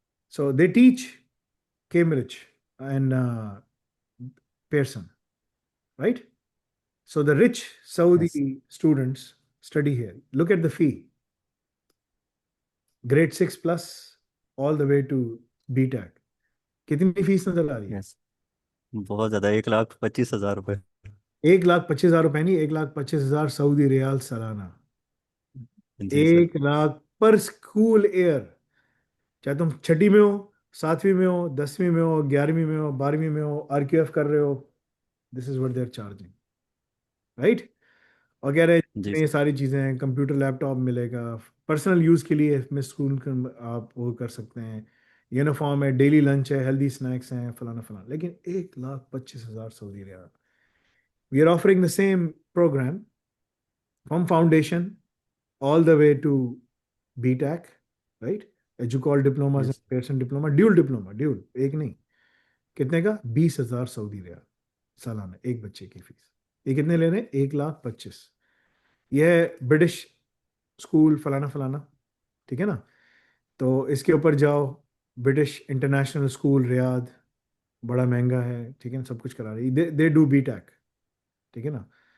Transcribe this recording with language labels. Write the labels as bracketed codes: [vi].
[en] so they teach Cambridge and Pearson, right? So the rich Yes. Saudi students study here. Look at the fee, grade 6 plus all the way to BTEC. [hi] कितनी fees नजर आ रही है? Yes. बहुत ज्यादा 1,25,000 रुपये. 1,25,000 रुपए नहीं, 1,25,000 Saudi riyal सालाना. जी सर. 1 लाख पर स्कूल ईयर. चाहे तुम छठी में हो, 7वीं में हो, 10वीं में हो, 11वीं में हो, 12वीं में हो, RQF कर रहे हो, [en] This is what they are charging, right? [hi] और कह रहे जी हैं ये सर. सारी चीजें, कंप्यूटर लैपटॉप मिलेगा, पर्सनल यूज के लिए इसमें स्कूल आप वो कर सकते हैं, यूनिफॉर्म है, डेली लंच है, हेल्दी स्नैक्स हैं, फलाना फलाना. लेकिन 1,25,000 Saudi riyal. [en] We are offering the same programme from foundation all the way to BTEC, right? EduQual diplomas and Yes. Pearson diploma, dual diploma, dual, [hi] एक नहीं. कितने का? 20,000 सऊदी रियाल सालाना, एक बच्चे की फीस. ये कितने ले रहे हैं? 1,25,000. यह है ब्रिटिश स्कूल फलाना फलाना, ठीक है ना? तो इसके ऊपर जाओ, ब्रिटिश इंटरनेशनल स्कूल रियाद, बड़ा महंगा है, ठीक है ना? सब कुछ करा रही, [en] they do BTEC, [hi] ठीक है ना?